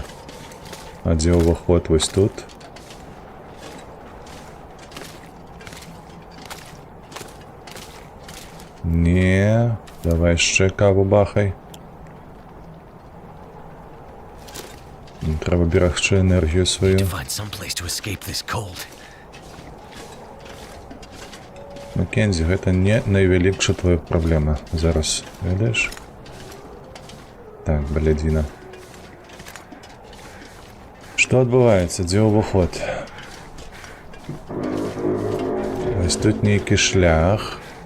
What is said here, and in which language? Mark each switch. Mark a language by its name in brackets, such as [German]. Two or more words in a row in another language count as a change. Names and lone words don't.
[Belarusian] А дзе ўваход вось тут? Не, давай яшчэ каву бахай. Трэба берагчы энергію сваю. [English] Find some place to escape this cold. [Belarusian] Маккензі, гэта не найвялікша твоя праблема. Зараз, ведаеш? Так, блядзіна. Што адбываецца? Дзе ўваход? Вось тут нейкі шлях.